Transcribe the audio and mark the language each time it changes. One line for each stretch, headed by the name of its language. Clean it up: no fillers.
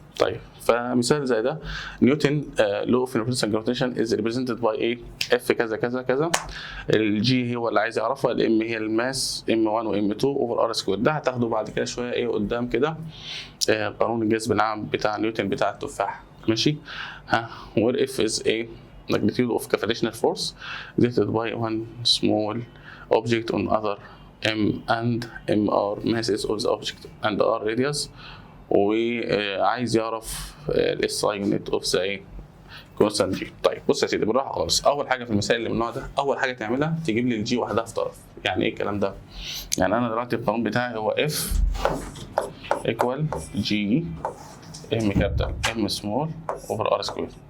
Arabic: طيب فمثال زي ده،
English: Newton law of universal gravitation is represented by F كذا كذا كذا.
Arabic: الجي هو اللي عايز يعرفها، الام هي الماس ام 1 وام 2
English: Over r square.
Arabic: ده هتاخده بعد كده شويه قدام كده قانون الجذب العام بتاع نيوتن بتاع التفاح. ماشي.
English: where F is a magnitude of gravitational force exerted by one small object on other m and m are masses of the object and r radius.
Arabic: وعايز يعرف
English: الساي unit of the constant G.
Arabic: طيب بص يا سيدي بالراحه خالص. اول حاجه في المثال اللي من النوع ده، اول حاجه تعملها تجيب لي الجي وحدها في طرف. يعني ايه الكلام ده؟ يعني انا دلوقتي القانون بتاعي هو
English: F equal G M capital m small over r square.